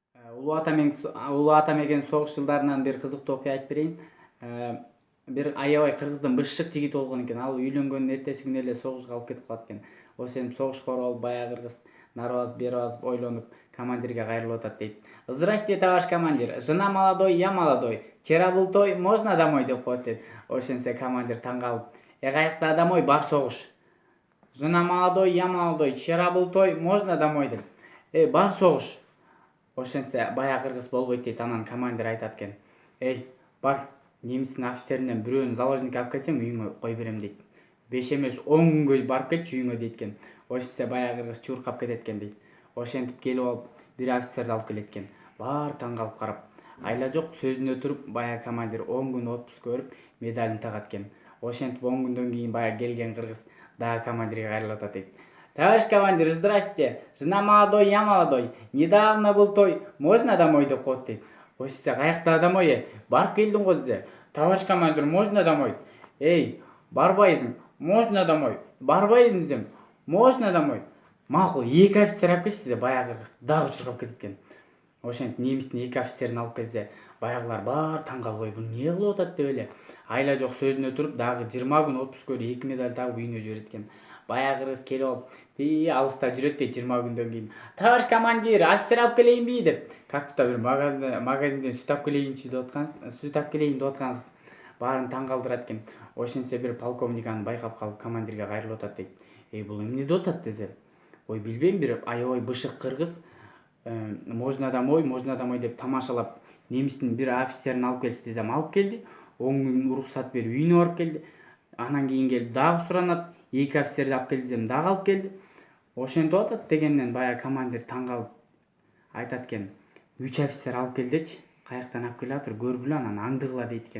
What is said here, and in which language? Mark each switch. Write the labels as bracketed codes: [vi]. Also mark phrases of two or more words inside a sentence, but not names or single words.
[ky] Улуу ата мекен согуш жылдарынан бир кызыктуу окуя айтып берейин. Бир аябай кыргыздын бышшык жигити болгон экен. Ал үйлөнгөндөн эртеси күнү эле согушка алып кетип калат экен. Ошентип согушкор болуп баягы кыргыз нары басып бери басып ойлонуп командирге кайрылып атат дейт. [ru] Здрасте, товарищ командир. Жена молодой, я молодой. Вчера был той, можно домой [ky] деп коет дейт. Ошентсе командир таң калып, каякта домой, бар согуш. [ru] Жена молодой, я молодой. Вчера был той, можно домой деп. [ky] Бар согуш. Ошентсе баягы кыргыз болбойт дейт. Анан командир айтат экен. Бар, немистин офицеринен бирөөнү заложникке алып келсең, үйүңө кой берем дейт. 5 эмес 10 күнгө барып келчи үйүңө дейт экен. Ошентсе баягы кыргыз чуркап кетет экен дейт. Ошентип келип алып, бир офицерди алып келет экен. Баары таң калып карап. Айла жок, сөзүнө туруп, баягы командир 10 күн отпуска берип, медалин тагат экен. Ошентип 10 күндөн кийин баягы келген кыргыз дагы командирге кайрылып атат дейт. [ru] Товарищ командир, здрасте. Жена молодой, я молодой. Недавно был той, можно домой [ky] деп коет дейт. Ошентсе каякта домой? Барып келдиң го дезе. [ru] Товарищ командир, можно домой? [ky] Барбайсың. [ru] Можно домой? [ky] Барбайсың десем. [ru] Можно домой? [ky] Макул, эки офицер алып келчи дезе, баягы кыргыз дагы чуркап кетет экен. Ошентип немистин эки офицерин алып келсе, баягылар баары таң калып, бул эмне кылып атат деп эле. Айла жок, сөзүнө туруп, дагы 20 күн отпуска берип 2 медаль тагып үйүнө жиберет экен. Баягы кыргыз келип алып, алыста жүрөт дейт 20 күндөн кийин. [ru] Товарищ командир, [ky] офицер алып келейинби деп. [ru] Как будто [ky] бир магазинден сүт алып келейинчи деп аткансыз, сүт алып келейин деп аткансыз. Баарын таң калтырат экен. Ошентсе бир полковник аны байкап калып командирге кайрылып атат дейт. Бул эмне деп атат десе. Билбейм, бир аябай бышык кыргыз [ru] можно домой [ky] деп тамашалап, немистин бир офицерин алып келси десем, алып келди. 10 күн уруксат берип үйүнө барып келди. Анан кийин келип дагы суранат, эки офицерди алып келди десем, дагы алып келди. Ошентип атат дегенден баягы командир таң калып айтат экен. 3 офицер алып келдичи, каяктан алып келатыр, көргүлө, анан аңдыгыла дейт экен.